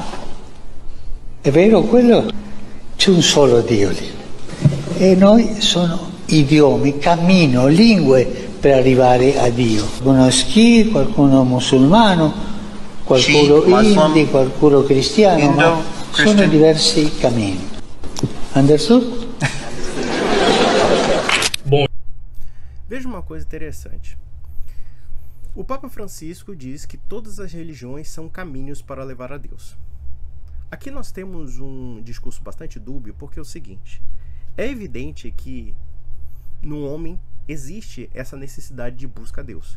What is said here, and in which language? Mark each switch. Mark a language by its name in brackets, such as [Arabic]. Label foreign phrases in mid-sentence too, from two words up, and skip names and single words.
[Italian] È vero quello? C'è un solo Dio lì. E noi sono idiomi, cammino, lingue per arrivare a Dio. Qualcuno schi, qualcuno musulmano, qualcuno hindi, qualcuno cristiano, ma sono diversi cammini. Anderson? [Portuguese] Bom, veja uma coisa interessante. O Papa Francisco diz que todas as religiões são caminhos para levar a Deus. Aqui nós temos um discurso bastante dúbio, porque é o seguinte: é evidente que no homem existe essa necessidade de busca a Deus.